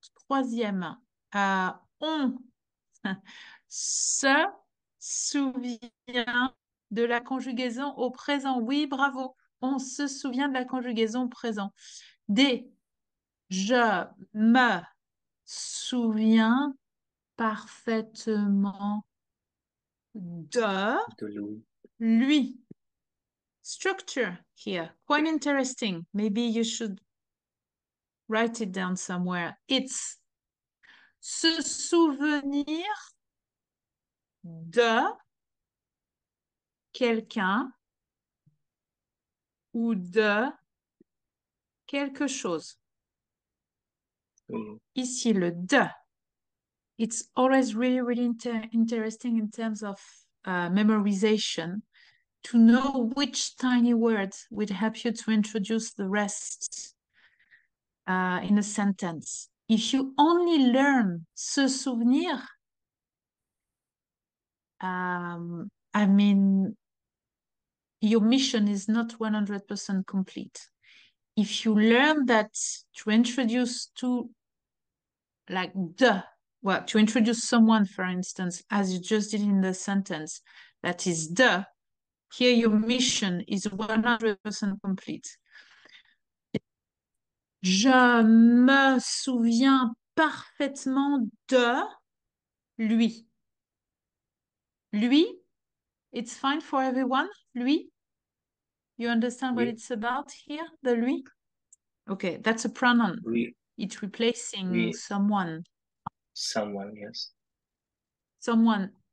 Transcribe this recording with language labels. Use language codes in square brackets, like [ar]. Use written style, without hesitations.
[fr] Troisième, on se souvient de la conjugaison au présent. Oui, bravo. On se souvient de la conjugaison au présent. D, je me souvient parfaitement de De Louis. lui. [en] Structure here, quite interesting. Maybe you should write it down somewhere. It's [fr] se souvenir de quelqu'un ou de quelque chose. Oui. Ici, le de. [en] It's always really, really interesting in terms of memorization to know which tiny words would help you to introduce the rest in a sentence. If you only learn [fr] se souvenir, [en] I mean, your mission is not 100% complete. If you learn that to introduce to like to introduce someone, for instance, as you just did in the sentence, that is here your mission is 100% complete. [fr] Je me souviens parfaitement de lui. [en] Lui, it's fine for everyone. Lui, you understand what [fr] Oui. [en] it's about here, the lui? Okay, that's a pronoun. [fr] Oui. [en] It's replacing [fr] Oui. [en] someone. Someone, yes. Someone.